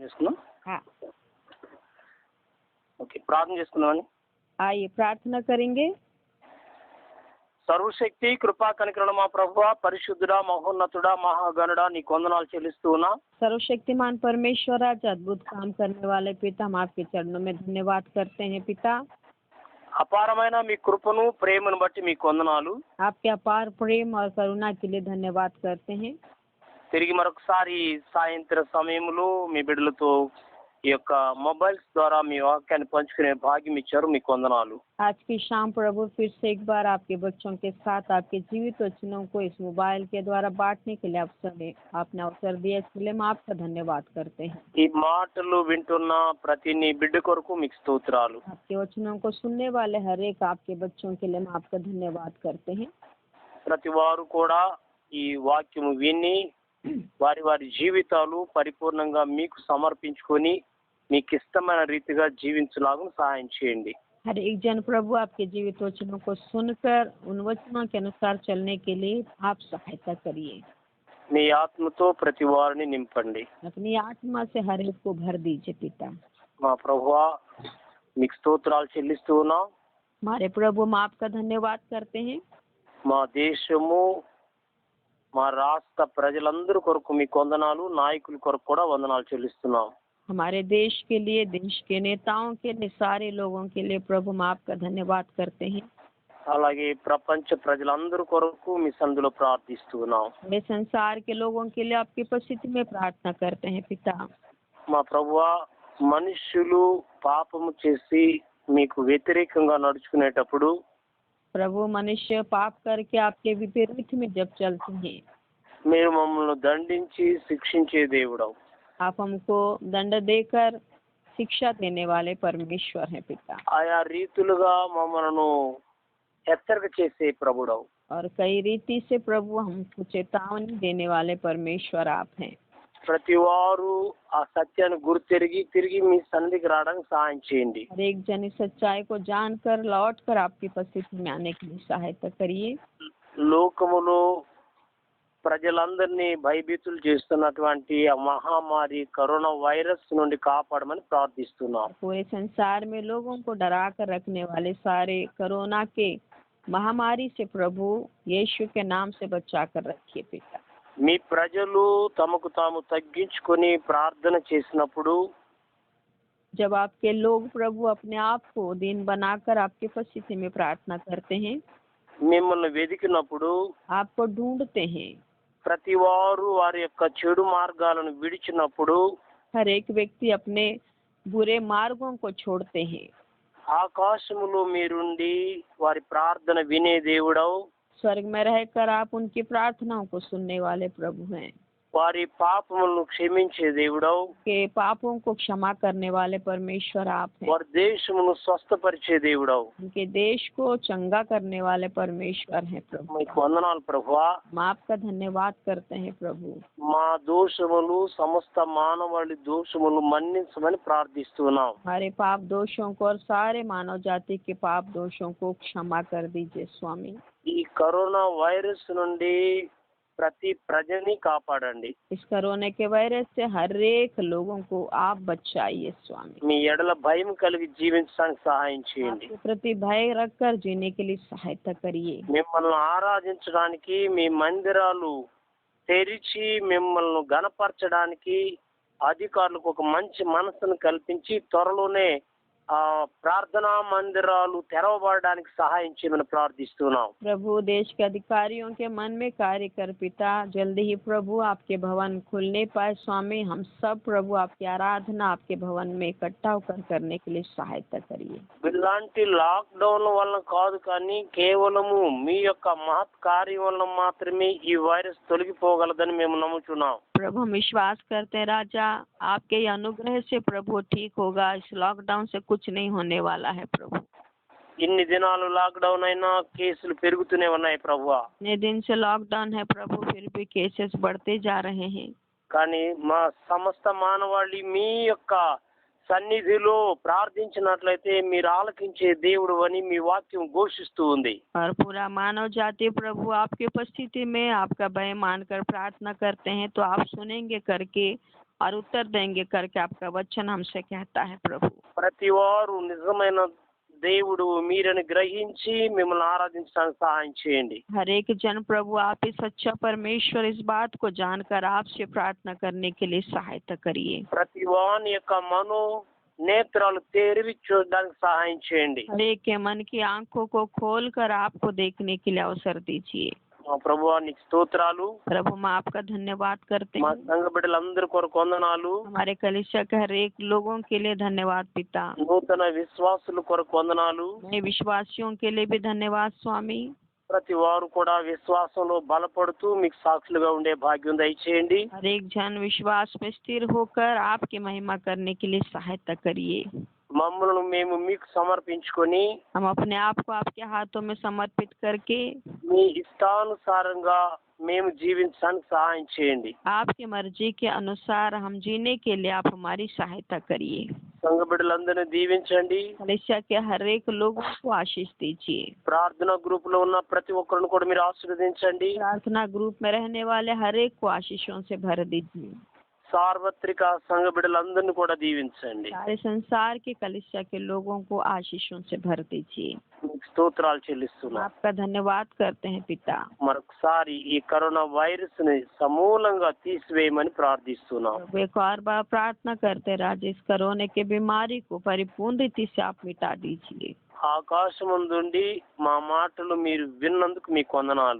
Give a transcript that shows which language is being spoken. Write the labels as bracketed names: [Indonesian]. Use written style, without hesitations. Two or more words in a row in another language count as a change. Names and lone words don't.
[Telugu] చేసుకుందాం. [Hindi] हाँ, [Telugu] ఓకే, ప్రార్థన చేసుకుందామని. [Hindi] आइए प्रार्थना करेंगे। [Telugu] సర్వశక్తి కృపా కనికరణ మా ప్రభువా, పరిశుద్ధుడా, మహోన్నతుడా, మహాగణుడా, నీ కొందనాలు చెల్లిస్తూ ఉన్నా. [Hindi] सर्वशक्तिमान परमेश्वर, आज अद्भुत काम करने वाले पिता, हम आपके चरणों में धन्यवाद करते हैं पिता। [Telugu] అపారమైన మీ కృపను ప్రేమను బట్టి మీ కొందనాలు. [Hindi] आपके अपार प्रेम और करुणा के लिए धन्यवाद करते हैं। [Telugu] తిరిగి మరొకసారి సాయంత్ర సమయంలో మీ బిడ్డలతో ఈ యొక్క మొబైల్స్ ద్వారా మీ వాక్యాన్ని పంచుకునే భాగ్యం ఇచ్చారు, మీ కొందనాలు. [Hindi] आज की शाम प्रभु फिर से एक बार आपके बच्चों के साथ आपके जीवित वचनों को इस मोबाइल के द्वारा बांटने के लिए आपने अवसर दिया, इसके लिए हम आपका धन्यवाद करते हैं। [Telugu] ఈ మాటలు వింటున్న ప్రతి నీ బిడ్డ కొరకు మీకు స్తోత్రాలు. [Hindi] आपके वचनों को सुनने वाले हर एक आपके बच्चों के लिए हम आपका धन्यवाद करते हैं। [Telugu] ప్రతి వారు కూడా ఈ వాక్యము విని వారి వారి జీవితాలు పరిపూర్ణంగా మీకు సమర్పించుకొని మీకు ఇష్టమైన రీతిగా జీవించలాగా సహాయం చేయండి. [Hindi] हर एक जन प्रभु आपके जीवित वचनों को सुनकर उन वचनों के अनुसार चलने के लिए आप सहायता करिए। [Telugu] మీ ఆత్మతో ప్రతి వారిని నింపండి. [Hindi] अपनी आत्मा से हर एक को भर दीजिए पिता। [Telugu] మా ప్రభువా, మీకు స్తోత్రాలు చెల్లిస్తూ ఉన్నాం. [Hindi] हमारे प्रभु, हम आपका धन्यवाद करते हैं। [Telugu] మా దేశము, మా రాష్ట్ర ప్రజలందరి కొరకు మీ వందనాలు, నాయకుల కొరకు కూడా వందనాలు చెల్లిస్తున్నాం. [Hindi] हमारे देश के लिए, देश के नेताओं के लिए, सारे लोगों के लिए प्रभु हम आपका धन्यवाद करते हैं। [Telugu] అలాగే ప్రపంచ ప్రజలందరి కొరకు మీ సన్నిధిలో ప్రార్థిస్తున్నాం. [Hindi] हमें संसार के लोगों के लिए आपकी उपस्थिति में प्रार्थना करते हैं पिता। [Telugu] మా ప్రభువా, మనుష్యులు పాపము చేసి మీకు వ్యతిరేకంగా నడుచుకునేటప్పుడు [Hindi] प्रभु, मनुष्य पाप करके आपके विपरीत में जब चलते हैं, [Telugu] మీరు మమ్మల్ని దండించి శిక్షించే దేవుడవు. [Hindi] आप हमको दंड देकर शिक्षा देने वाले परमेश्वर हैं पिता। [Telugu] ఆయా రీతులుగా మమ్మల్ని హెచ్చరిక చేసే ప్రభుడవు. [Hindi] और कई रीति से प्रभु हमको चेतावनी देने वाले परमेश्वर आप हैं। [Telugu] ప్రతి వారు ఆ సత్యాన్ని గుర్తెరిగి తిరిగి మీ సన్నిధికి రావడానికి సహాయం చేయండి. [Hindi] हर एक जन इस सच्चाई को जानकर लौट कर आपकी उपस्थिति में आने के लिए सहायता करिए। [Telugu] లోకములో ప్రజలందరినీ భయభీతులు చేస్తున్నటువంటి ఆ మహమ్మారి కరోనా వైరస్ నుండి కాపాడమని ప్రార్థిస్తున్నాం. [Hindi] पूरे संसार में लोगों को डरा कर रखने वाले सारे कोरोना के महामारी से प्रभु यीशु के नाम से बचा कर रखिए पिता। [Telugu] మీ ప్రజలు తమకు తాము తగ్గించుకొని ప్రార్థన చేసినప్పుడు [Hindi] जब आपके लोग प्रभु अपने आप को दीन बनाकर आपकी उपस्थिति में प्रार्थना करते हैं, [Telugu] మిమ్మల్ని వెదికినప్పుడు [Hindi] आपको ढूंढते हैं, [Telugu] ప్రతి వారు వారి యొక్క చెడు మార్గాలను విడిచినప్పుడు [Hindi] हर एक व्यक्ति अपने बुरे मार्गों को छोड़ते हैं, [Telugu] ఆకాశములో మీరుండి వారి ప్రార్థన వినే దేవుడవు. [Hindi] स्वर्ग में रहकर आप उनकी प्रार्थनाओं को सुनने वाले प्रभु हैं, [Telugu] వారి పాపములను క్షమించే దేవుడవు. [Hindi] के पापों को क्षमा करने वाले परमेश्वर आप हैं, [Telugu] వారి దేశమును స్వస్థపరిచే దేవుడవు. [Hindi] उनके देश को चंगा करने वाले परमेश्वर हैं प्रभु। [Telugu] మీకు వందనాలు ప్రభువా. [Hindi] हम आपका धन्यवाद करते हैं प्रभु। [Telugu] మా దోషములు సమస్త మానవాళి దోషములు మన్నించమని ప్రార్థిస్తున్నాం. [Hindi] हमारे पाप दोषों को और सारे मानव जाति के पाप दोषों को क्षमा कर दीजिए स्वामी। [Telugu] ఈ కరోనా వైరస్ నుండి ప్రతి ప్రజని కాపాడండి. [Hindi] इस कोरोना के वायरस से हर एक लोगों को आप बचाइए स्वामी। [Telugu] మీ ఎడల భయం కలిగి జీవించడానికి సహాయం చేయండి. [Hindi] आपके प्रति भय रखकर जीने के लिए सहायता करिए। [Telugu] మిమ్మల్ని ఆరాధించడానికి మీ మందిరాలు తెరిచి మిమ్మల్ని గణపరచడానికి అధికారులకు ఒక మంచి మనసును కల్పించి త్వరలోనే ప్రార్థనా మందిరాలు తెరవబడడానికి సహాయం చేయమని ప్రార్థిస్తున్నాం. [Hindi] प्रभु, देश के अधिकारियों के मन में कार्य कर पिता, जल्दी ही प्रभु आपके भवन खुलने पाए स्वामी। हम सब प्रभु आपकी आराधना आपके भवन में इकट्ठा होकर करने के लिए सहायता करिए। [Telugu] ఇలాంటి లాక్డౌన్ వలన కాదు, కానీ కేవలము మీ యొక్క మహత్ కార్యం వలన మాత్రమే ఈ వైరస్ తొలగిపోగలదని మేము నమ్ముతున్నాం. [Hindi] प्रभु, हम विश्वास करते हैं राजा, आपके अनुग्रह से प्रभु ठीक होगा। इस लॉकडाउन से कुछ नहीं होने वाला है प्रभु। [Telugu] ఇన్ని దినాలు లాక్డౌన్ అయినా కేసులు పెరుగుతూనే ఉన్నాయి ప్రభువా. [Hindi] इतने दिन से लॉकडाउन है प्रभु, फिर भी केसेस बढ़ते जा रहे हैं। [Telugu] కానీ మా సమస్త మానవాళి మీ యొక్క సన్నిధిలో ప్రార్థించినట్లయితే మీరు ఆలకించే దేవుడు అని మీ వాక్యం ఘోషిస్తూ ఉంది. [Hindi] और पूरा मानव जाति प्रभु आपकी उपस्थिति में आपका भय मानकर प्रार्थना करते हैं तो आप सुनेंगे करके और उत्तर देंगे करके आपका वचन हमसे कहता है प्रभु। [Telugu] ప్రతి వారు నిజమైన దేవుడు మీరని గ్రహించి మిమ్మల్ని ఆరాధించడానికి సహాయం చేయండి. [Hindi] हर एक जन प्रभु आप ही सच्चा परमेश्वर इस बात को जानकर आपसे प्रार्थना करने के लिए सहायता करिए। [Telugu] ప్రతి వాని యొక్క మనో నేత్రాలు తెరిచి చూడడానికి సహాయం చేయండి. [Hindi] हर एक के मन की आंखों को खोलकर आपको देखने के लिए अवसर दीजिए। [Telugu] మా ప్రభువా నీకు స్తోత్రాలు. [Hindi] प्रभु हम आपका धन्यवाद करते [Telugu] మా [Hindi] हैं। [Telugu] సంఘ బిడ్డలందరి కొరకు వందనాలు. [Hindi] हमारे कलीसिया के हर एक लोगों के लिए धन्यवाद पिता। [Telugu] నూతన విశ్వాసుల కొరకు వందనాలు. [Hindi] नए विश्वासियों के लिए भी धन्यवाद स्वामी। [Telugu] ప్రతి వారు కూడా విశ్వాసంలో బలపడుతూ మీకు సాక్షులుగా ఉండే భాగ్యం దయచేయండి. [Hindi] हर एक जन विश्वास में स्थिर होकर आपकी महिमा करने के लिए सहायता करिए। [Telugu] మమ్మల్ని మేము మీకు సమర్పించుకొని [Hindi] हम अपने आप को आपके हाथों में समर्पित करके [Telugu] మీ ఇష్టానుసారంగా మేము జీవించడానికి సహాయం చేయండి. [Hindi] आपकी मर्जी के अनुसार हम जीने के लिए आप हमारी सहायता करिए। [Telugu] సంఘ బిడ్డలందరినీ దీవించండి. [Hindi] कलीसिया के हर एक लोगों को आशीष दीजिए। [Telugu] ప్రార్థనా గ్రూప్ లో ఉన్న ప్రతి ఒక్కరిని కూడా మీరు ఆశీర్వదించండి. [Hindi] प्रार्थना ग्रुप में रहने वाले हर एक को आशीषों से भर दीजिए। [Telugu] సార్వత్రిక సంఘ బిడ్డలందరినీ కూడా దీవించండి. [Hindi] सारे संसार के कलीसिया के लोगों को आशीषों से भर दीजिए। [Telugu] మీకు స్తోత్రాలు [Hindi] हम [Telugu] చెల్లిస్తున్నాం. [Hindi] आपका धन्यवाद करते हैं पिता। [Telugu] మరొకసారి ఈ కరోనా వైరస్ ని సమూలంగా తీసివేయమని ప్రార్థిస్తున్నాం. [Hindi] एक और बार प्रार्थना करते राजेश कोरोना की बीमारी को परिपूर्ण रीति से आप मिटा दीजिए। [Telugu] ఆకాశమందుండి మా మాటలు మీరు విన్నందుకు మీకు వందనాలు.